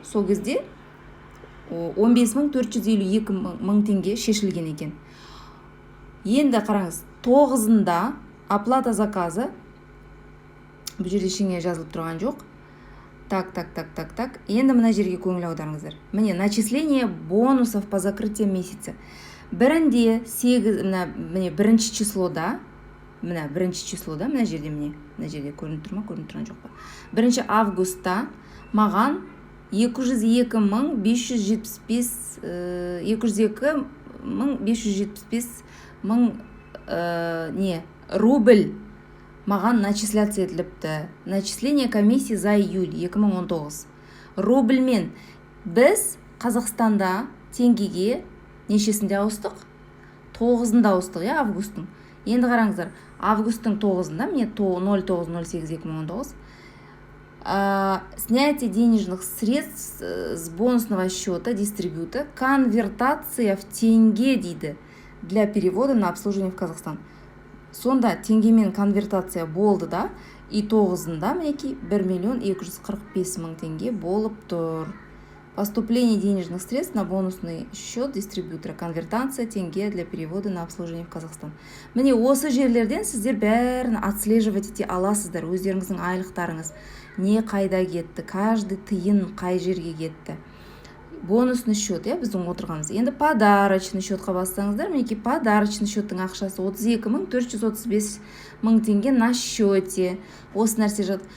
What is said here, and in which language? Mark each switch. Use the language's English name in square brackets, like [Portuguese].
[Kazakh] Сол кезде 15.452.000 теңге шешілген екен. Енді қараңыз, 9-ында [Russian] оплата заказы, [Kazakh] бұл жерде ештеңе жазылып тұрған жоқ. Так. Енді мына жерге көңіл аударыңыздар. [Russian] Міне начисление бонусов по закрытию месяца. [Kazakh] Бірінде 8, міне бірінші числода, мына жерде көрініп тұр ма, көрініп тұрған жоқ па. 1 августта маған 202.575 рубль маған начисляция етіліпті. [Russian] Начисление комиссии за июль 2019. [Kazakh] Рубльмен біз Қазақстанда теңгеге нешесінде ауыстық? 9-ында ауыстық, августтың. Енді қараңыздар, августтың 9-ында, [Russian] мне 09.08.2019, снятие денежных средств с бонусного счета дистрибьюта, конвертация в тенге [Kazakh] дейді, [Russian] для перевода на обслуживание в Казахстан. [Kazakh] Сонда теңгемен конвертация болды да, и 9-ында мінекей 1.245.000 теңге болып тұр. [Russian] Поступление денежных средств на бонусный счет дистрибьютора. Конвертация тенге для перевода на обслуживание в Казахстан. [Kazakh] Міне осы жерлерден сіздер бәрін отслеживать ете аласыздар. Өздеріңіздің айлықтарыңыз не қайда кетті, каждый тиын қай жерге кетті. Бонусный счет, біздің отырғанымыз. Енді подарочный счетқа бассаңыздар, мінекей подарочный счеттің ақшасы 32.435.000 теңге [Russian] на счете. [Kazakh] Осы нәрсе жат.